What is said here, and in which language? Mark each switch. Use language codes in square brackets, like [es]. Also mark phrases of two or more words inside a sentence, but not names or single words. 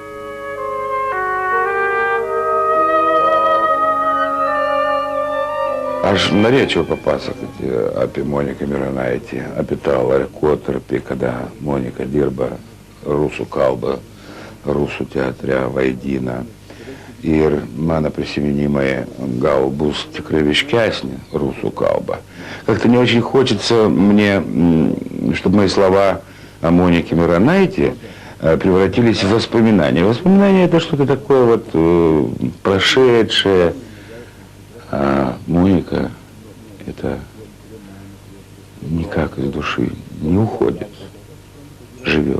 [lt] Aš norėčiau papasakoti apie Moniką Mironaitę, apie tą laikotarpį, kada Monika dirba rusų kalbą, rusų teatre vaidina. Ir mano присоединимые gal bus tikrai ryškesnė rusų kalба. [ru] Как-то не очень хочется мне, чтобы мои слова о Монике Миронайте превратились в воспоминания. Воспоминания — это что-то такое вот прошедшее. А Моника — это никак из души не уходит, живет.